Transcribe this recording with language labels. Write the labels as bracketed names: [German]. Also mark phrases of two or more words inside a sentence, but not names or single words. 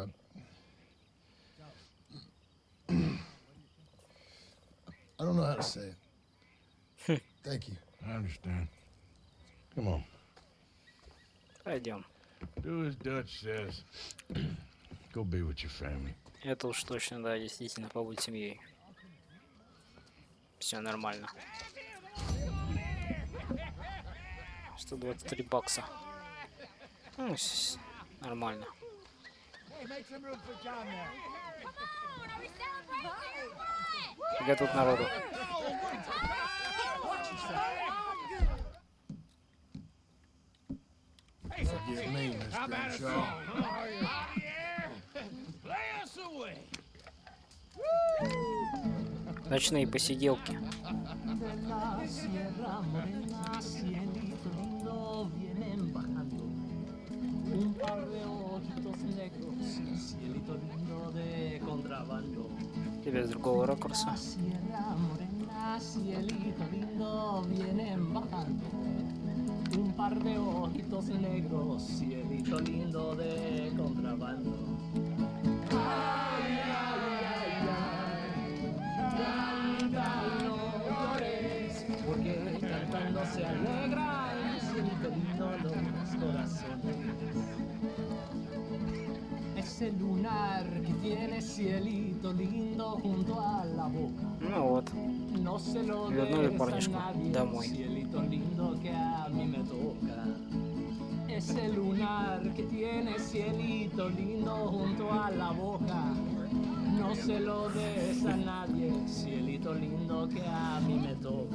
[English] Arthur. I don't know how to say it. Thank you. I understand. Come on. [Russian] Пойдем. [English] Do as Dutch says. Go be with your family. [Russian] Это уж точно, да, действительно, побудь семьей. Все нормально. 123 бакса. Ну, нормально. [English] Hey, make some room for John there. [Russian] Где тут народу? [English] Forgive me, Miss Crenshaw. [Russian] Ночные посиделки. Тебе с другого ракурса. [Spanish] Un par de ojitos negros, cielito lindo de contrabando. Ay, ay, ay, ay. Canta y no llores, porque cantando se alegra el cielito lindo los corazones. Ese lunar que tiene cielito lindo junto a la boca. [Russian] Ну вот. [Spanish] No se lo [Russian] Вернули [Spanish] des a [Russian] парнишку [Spanish] nadie, [Russian] домой. [Spanish] cielito lindo que a mí me toca. Ese lunar que tiene cielito lindo junto a la boca. No se lo des a nadie, cielito lindo que a mí me toca.